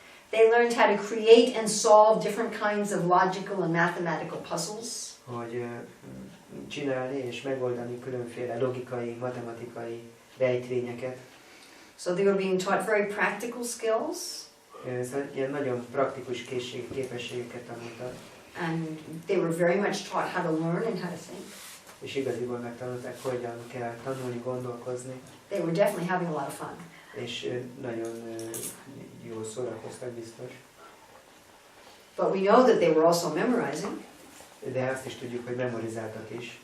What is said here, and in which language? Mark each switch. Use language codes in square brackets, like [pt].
[en] They learned how to create and solve different kinds of logical and mathematical puzzles. [hu] Hogy csinálni és megoldani különféle logikai, matematikai rejtvényeket. [en] So they were being taught very practical skills. [hu] Szóval ilyen nagyon praktikus képességeket tanultak. [en] And they were very much taught how to learn and how to think. [hu] És igaziból megtanulták, hogyan kell tanulni, gondolkozni. [en] They were definitely having a lot of fun. [hu] És nagyon jól szórakoztak biztos. [en] But we know that they were also memorizing. [hu] De azt is tudjuk, hogy memorizáltak is.